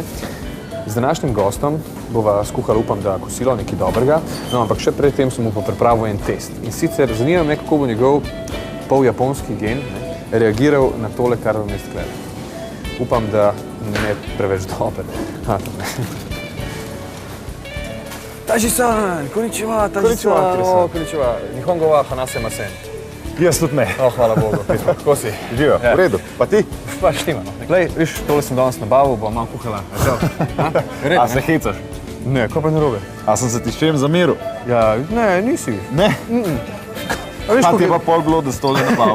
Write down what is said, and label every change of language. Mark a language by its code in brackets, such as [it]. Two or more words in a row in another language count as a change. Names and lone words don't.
[sl] Z današnjim gostom bova skuhala, upam, da kosilo nekaj dobrega, no, ampak še pred tem sem mu pa pripravil en test. In sicer zanima me, kako bo njegov poljaponski gen reagiral na tole, kar vam jaz gledam. Upam, da ne preveč dober. [ja] Taji-san, konnichiwa, Taji-san. こんにちは、日本語は話せません. [sl] Jaz tudi ne. Hvala Bogu. Kako si? Živijo, v redu. Pa ti? Pa štima. Glej, viš, tole sem danes nabavil, bom malo kuhala. A se hecaš? Ne, kaj pa narobe? A sem se ti s čem zameril? Ja, ne, nisi. Ne? Pa ti je pa pol bilo, da si tole nabavil?